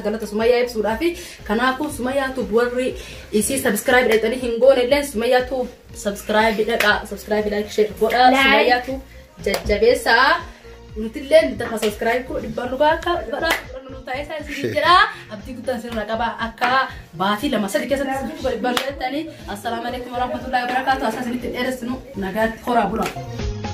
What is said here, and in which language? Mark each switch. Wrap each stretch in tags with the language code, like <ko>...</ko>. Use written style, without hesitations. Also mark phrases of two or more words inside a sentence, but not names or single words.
<om>galata Sumayyaa ibsuudhaaf kanaafuu Sumayyatu warri isi subscribe dheetanii hin goone illee Sumayyatu</om> <en>subscribe like share</en> <om>godha Sumayyatu jajjabeessa nutillee nutaka subscribe ko dibban dhugaa akka godha nu taayisa isin jedha abdii guddaa sirra qaba akka baatii lama sadi keessatti dibban jedhani</om> <ar>السلام عليكم ورحمة الله وبركاته</ar> <om>asasinitti dheeressinu nagaatti horaa bulaa</om>